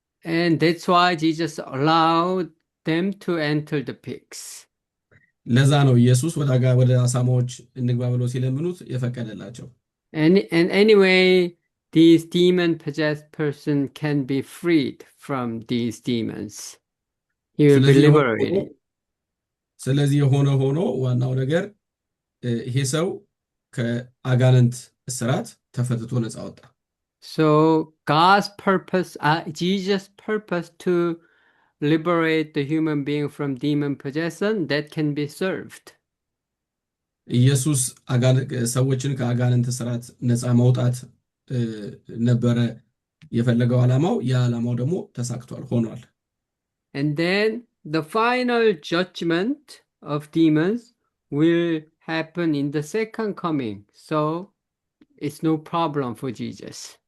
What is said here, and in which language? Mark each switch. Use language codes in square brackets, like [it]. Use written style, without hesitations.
[en] And that's why Jesus allowed them to enter the pigs. [am] ለዛ ነው ኢየሱስ ወደ አሳማዎች እንግባ ብሎ ሲለምኑት የፈቀደላቸው። [en] And anyway, this demon-possessed person can be freed from these demons. He will be liberated. [am] ስለዚህ የሆነ ሆኖ ዋናው ነገር ይሄ ሰው ከአጋንንት እስራት ተፈትቶ ነፃ ወጣ። [en] So God's purpose, Jesus' purpose to liberate the human being from demon possession, that can be served. [am] ኢየሱስ ሰዎችን ከአጋንንት ስርዓት ነፃ ማውጣት ነበረ የፈለገው ዓላማው። ያ ዓላማው ደግሞ ተሳክቷል ሆኗል። [en] And then the final judgment of demons will happen in the second coming. So it's no problem for Jesus.